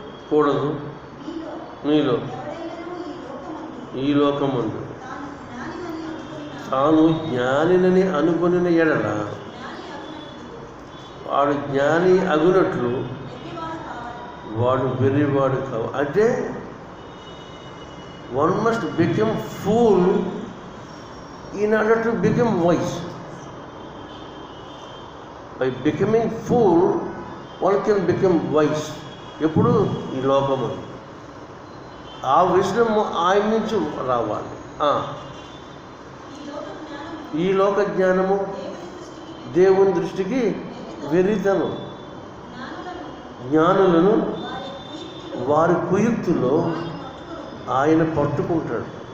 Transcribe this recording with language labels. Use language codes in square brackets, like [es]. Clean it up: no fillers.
[te] కూడదు మీలో ఈ లోకమందు తాను జ్ఞానినని అనుకొనిన ఎడల వాడు జ్ఞాని అగునట్లు వాడు వెర్రివాడు కావు. అంటే [en] one must become fool in order to become wise. By becoming fool, one can become wise. [te] ఎప్పుడు ఈ లోకము ఆ విషయం ఆయన నుంచి రావాలి. ఈ లోక జ్ఞానము దేవుని దృష్టికి వెర్రితనం. జ్ఞానులను వారి కుయుక్తులో ఆయన పట్టుకుంటాడు.